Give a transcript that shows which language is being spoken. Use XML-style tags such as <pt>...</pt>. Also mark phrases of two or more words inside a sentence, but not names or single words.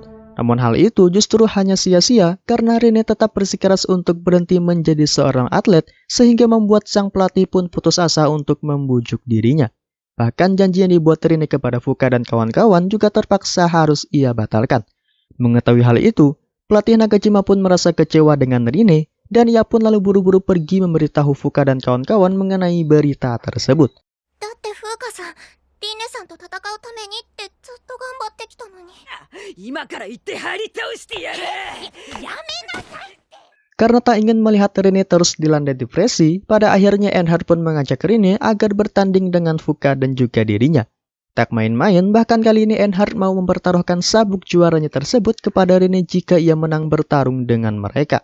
<id>Namun hal itu justru hanya sia-sia karena Rini tetap bersikeras untuk berhenti menjadi seorang atlet sehingga membuat sang pelatih pun putus asa untuk membujuk dirinya. Bahkan janji yang dibuat Rini kepada Fuka dan kawan-kawan juga terpaksa harus ia batalkan. Mengetahui hal itu, pelatih Nagajima pun merasa kecewa dengan Rini dan ia pun lalu buru-buru pergi memberitahu Fuka dan kawan-kawan mengenai berita tersebut.</id> <ja>だって風花さん、リネさんと戦うためにってずっと頑張ってきたのに。今から行って張り倒してやる。やめなさい。</ja> <id>Karena tak ingin melihat Rini terus dilanda depresi, pada akhirnya Enhard pun mengajak Rini agar bertanding dengan Fuka dan juga dirinya. Tak main-main, bahkan kali ini Enhard mau mempertaruhkan sabuk juaranya tersebut kepada Rini jika ia menang bertarung dengan mereka.</id>